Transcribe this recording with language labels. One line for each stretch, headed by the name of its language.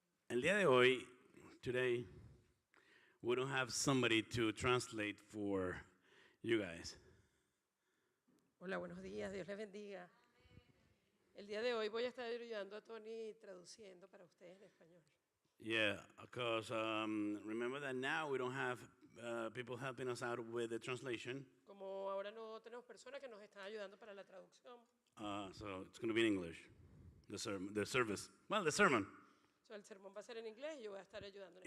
Spanish: El día de hoy,
English: today, we don't have somebody to translate for you guys.
Spanish: Hola, buenos días, Dios les bendiga. El día de hoy voy a estar ayudando a Tony traduciendo para ustedes en español.
English: Yeah, because remember that now we don't have people helping us out with the translation.
Spanish: Como ahora no tenemos personas que nos están ayudando para la traducción,
English: So it's going to be in English, the service. Well, the sermon.
Spanish: el sermón va a ser en inglés y yo voy a estar ayudando en